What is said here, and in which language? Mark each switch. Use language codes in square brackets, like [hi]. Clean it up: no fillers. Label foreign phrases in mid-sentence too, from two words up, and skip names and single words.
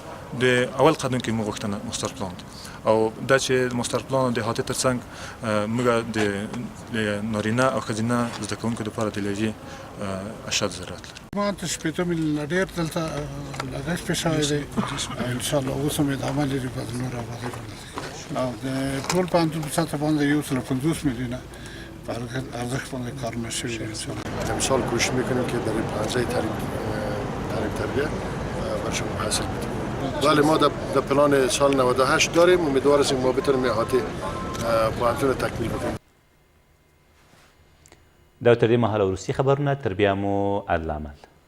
[ps] د اول قدم کې موږ غوښتنه ماستر پلان او دا چې ماستر پلان د احاطې تر څنګ موږ د نارینه او ښځینه زده کوونکو لپاره د لیلیې اشد ضرورت لري. ما ته شپېته میلیونه ډېر دلته لګښت پې شوی دی. انشاءالله اوس هم ادامه لري په نور ابادۍ او د ټول پوهنتون په سطح باندې 150 میلیونه ارزش باندې کارونه شوي دي. [fa] امسال کوشش میکنیم که در پانزه تعلیم تربیت برشون حاصل بدیم. ولی ما در پلان سال 98 داریم. امیدوار هستیم ما بتونیم احاطه پوهنتون تکمیل بدیم. [ps] دا تر دې مهاله وروستي خبرونه تر بیا مو عدل عمل.